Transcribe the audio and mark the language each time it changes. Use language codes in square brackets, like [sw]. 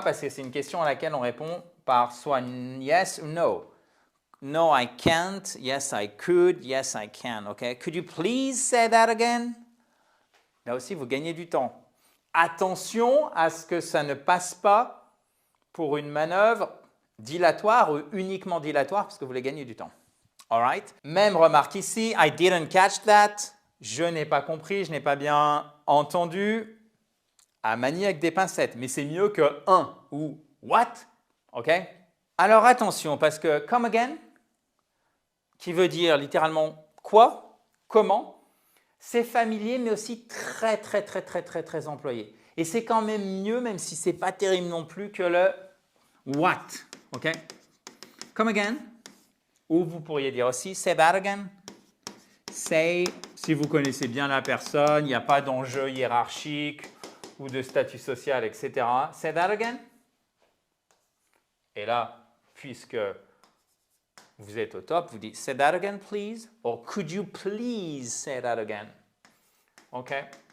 [fr] Parce que c'est une question à laquelle on répond par soit yes ou no. [en] No, I can't. Yes, I could. Yes, I can. OK? Could you please say that again? [fr] Là aussi, vous gagnez du temps. Attention à ce que ça ne passe pas pour une manœuvre dilatoire ou uniquement dilatoire parce que vous voulez gagner du temps. [en] All right? [fr] Même remarque ici, [en] I didn't catch that. [fr] Je n'ai pas compris, je n'ai pas bien entendu. À manier avec des pincettes, mais c'est mieux que un ou what. OK? Alors attention, parce que [en] come again, [fr] qui veut dire littéralement quoi, comment, c'est familier, mais aussi très employé. Et c'est quand même mieux, même si ce n'est pas terrible non plus, que le what. OK? [en] Come again. [fr] Ou vous pourriez dire aussi [en] say that again. [fr] Say, si vous connaissez bien la personne, il n'y a pas d'enjeu hiérarchique ou de statut social, etc. [en] Say that again. [fr] Et là, puisque vous êtes au top, vous dites [en] say that again, please. Or could you please say that again? OK?